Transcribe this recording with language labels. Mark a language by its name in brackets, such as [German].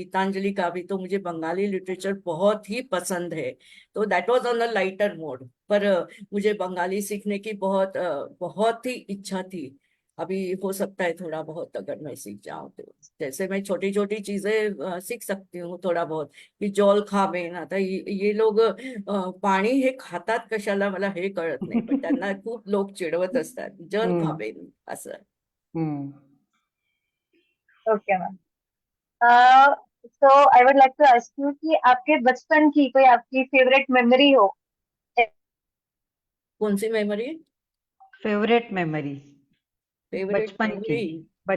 [Hindi] गीतांजलि का भी। तो मुझे बंगाली लिटरेचर बहुत ही पसंद है। तो [English] That was on the lighter mode. [Hindi] पर मुझे बंगाली सीखने की बहुत ही इच्छा थी। अभी हो सकता है थोड़ा बहुत अगर मैं सीख जाऊं तो, जैसे मैं छोटी छोटी चीजें सीख सकती हूँ थोडा बहुत, की [Bangla] जल खावेन। [Marathi] आता ये लोक पाणी हे खातात कशाला मला हे कळत नाही, पण त्यांना खूप लोक चिडवत असतात [Bangla] जल हम्म, [Marathi] खावेन असं। हम्म। [English] Okay ma'am. So I would like to ask you [Hindi] कि आपके बचपन की कोई आपकी फेवरेट मेमोरी हो। कौन सी मेमोरी? [English] Favourite memory. Favourite [Hindi] बचपन की। मेमोरी? आपसे